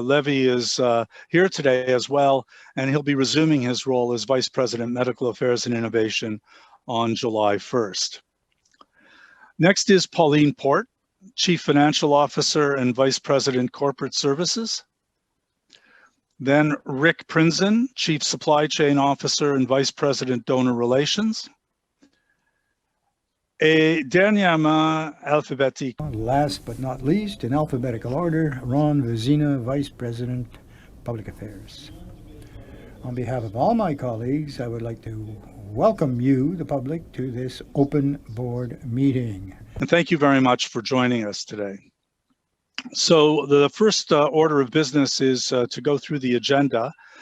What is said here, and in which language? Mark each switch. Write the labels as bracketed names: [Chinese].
[English] Levy is here today as well, and he'll be resuming his role as Vice President, Medical Affairs and Innovation on July 1st. Next is Pauline Port, Chief Financial Officer and Vice President, Corporate Services. Then Rick Prinzen, Chief Supply Chain Officer and Vice President, Donor Relations. [French] Et dernièrement, alphabétique. [English] Last but not least, in alphabetical order, Ron Vezina, Vice President, Public Affairs. On behalf of all my colleagues, I would like to welcome you, the public, to this open board meeting. And thank you very much for joining us today. So the first order of business is to go through the agenda.